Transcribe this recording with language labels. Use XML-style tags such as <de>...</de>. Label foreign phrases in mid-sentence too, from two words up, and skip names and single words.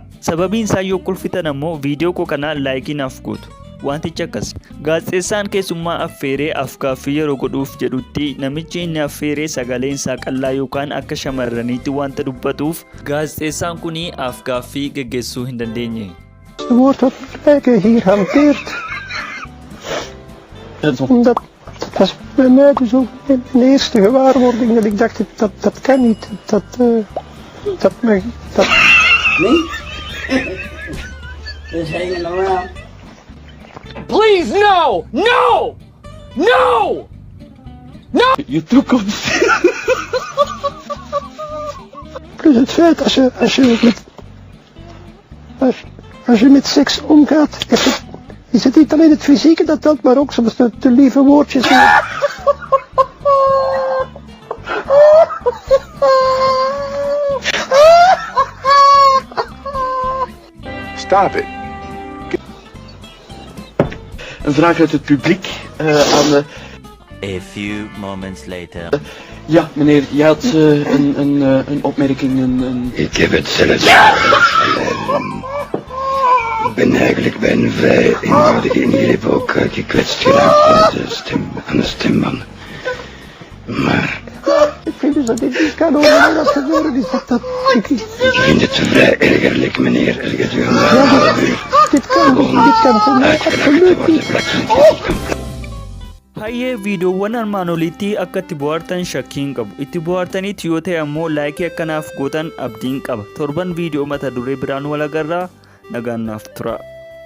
<om>Sababiin isaa yoo kolfitan ammoo viidiyoo koo kanaa laayikii naaf gootu. Wantichi akkas gaazexeessaan keessummaa affeeree afgaaffii yeroo godhuuf jedhutti namichi inni affeeree sagaleen isaa qallaa yookaan akka shamarraniitti wanta dubbatuuf gaazexeessaan kuni afgaaffii geggeessuu hin dandeenye.</om> <nl>Wordt dat lijken hier hanteert. Dat was bij mij dus ook een eerste gewaarwording dat ik dacht dat kan niet. Nee? Dat is helemaal normaal.</nl> <en>Please, no! No! No! No!</en> <nl>Je toekomst. Plus het feit als je met seks omgaat, is het niet alleen het fysieke dat telt, maar ook soms de lieve woordjes.</nl> <en>Stop it.</en> <nl>Een vraag uit het publiek aan de...</nl> <en>A few moments later.</en> <nl>Ja, meneer, je had een opmerking, Ik heb het zelf Ik ben eigenlijk bij een vrij eenvoudige ingreep ook gekwetst geraakt aan de stembanden. Maar Ik vind dus dat dit niet kan over dat gebeuren is. ik vind het vrij ergerlijk, meneer, gedurende een half uur Dit kan voor mij uitgelachen te absoluut worden niet. vlak van het kanker.</nl> <om>Hayyee viidiyoowwan armaan oliitti akka itti bohaartan shakkiin qabu. Itti bohaartaniitti yoo ta'e ammoo laayikii akkanaaf gootan abdiin qaba. Torban viidiyoo mata duree biraan wal agarraa nagaan naaf tura.</om>